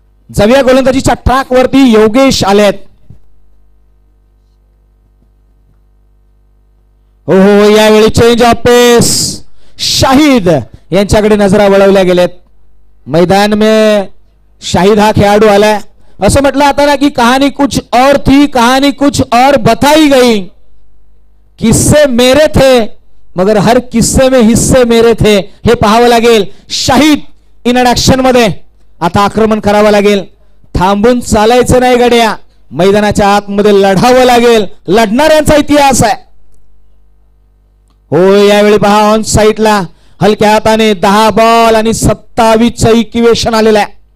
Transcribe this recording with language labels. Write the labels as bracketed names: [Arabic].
[Marathi] जाऊया गोलंदाजीच्या ट्रॅक वरती योगेश आलेत. हो यावेळी चेंज ऑफ पेस शाहिद यांच्याकडे नजरा वळवल्या गेलेत. [Hindi] मैदान में [Marathi] शाहिद हा खेळाडू आलाय. असं म्हटलं आता ना की [Hindi] कहानी कुछ और थी, कहानी कुछ और बताई गई. किस्से मेरे थे मगर हर किस्से में हिस्से मेरे थे, [Marathi] हे पाहावं लागेल. शाहिद इन ऍक्शन मध्ये आता आक्रमण करावं लागेल. थांबून चालायचं नाही गड्या, मैदानाच्या आतमध्ये लढावं लागेल. लढणाऱ्यांचा इतिहास आहे. हो यावेळी पहा ऑन साईडला हलक्या हाताने 10 बॉल आणि 27चं इक्वेशन आलेलं आहे.